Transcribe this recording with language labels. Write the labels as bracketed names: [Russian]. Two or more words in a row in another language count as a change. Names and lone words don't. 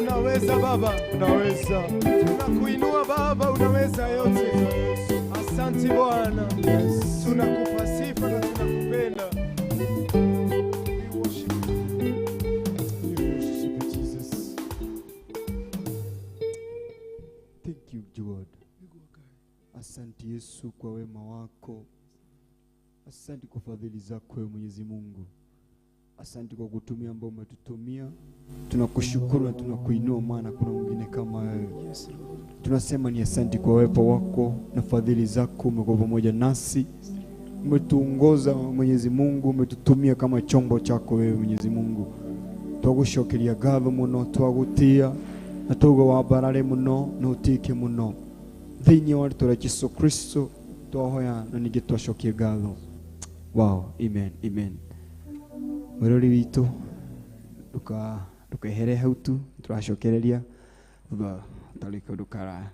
[Swahili] unaweza Baba, unaweza. tunakuinua Baba, unaweza yote. Asante Bwana, tunakupa sifa na tunakupenda. [English] We worship you, Jesus. Thank you God. [Swahili] Asante Yesu kwa wema wako. Asante kwa fadhili zako wewe Mwenyezi Mungu. Asante kwa kutumia ambao umetutumia. Tunakushukuru na tunakuinua maana kuna mwingine kama wewe. Tunasema ni asante kwa uwepo wako na fadhili zako, umekuwa pamoja nasi. Umetuongoza Mwenyezi Mungu, umetutumia kama chombo chako wewe Mwenyezi Mungu. [Kikuyu] Twagucokeria ngatho muno, twagutia na tugo wabarare muno na utike muno. Thĩinĩ wa rĩĩtwa rĩa Jesũ Kristo twahoya na ningĩ twacokia ngatho. Wow, amen, amen. Mwĩrori witũ ndũkehere hau tu, tũracokereria thutha tarĩ kaũndũ karaya.